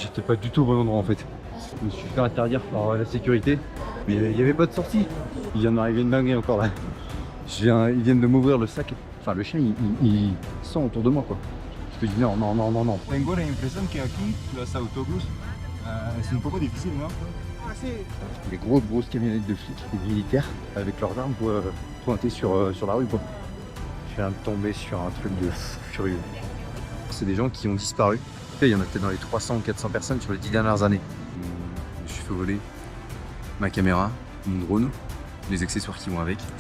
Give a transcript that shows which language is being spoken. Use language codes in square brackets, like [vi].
[fr] J'étais pas du tout au bon endroit en fait. Je me suis fait interdire par la sécurité, mais il n'y avait pas de sortie. Il vient d'arriver une dinguerie encore là. Ils viennent de m'ouvrir le sac. Enfin, le chien il sent autour de moi quoi. Je me dis non, non, non, non, non. [es] Tengo la impresión que aquí los autobús es un poco difícil, ¿no? [fr] Les grosses camionnettes de flics, des militaires, avec leurs armes pointées sur la rue quoi. Je viens de tomber sur un truc de furieux. C'est des gens qui ont disparu. Il y en a peut-être dans les 300 ou 400 personnes sur les 10 dernières années. Je me suis fait voler ma caméra, mon drone, les accessoires qui vont avec.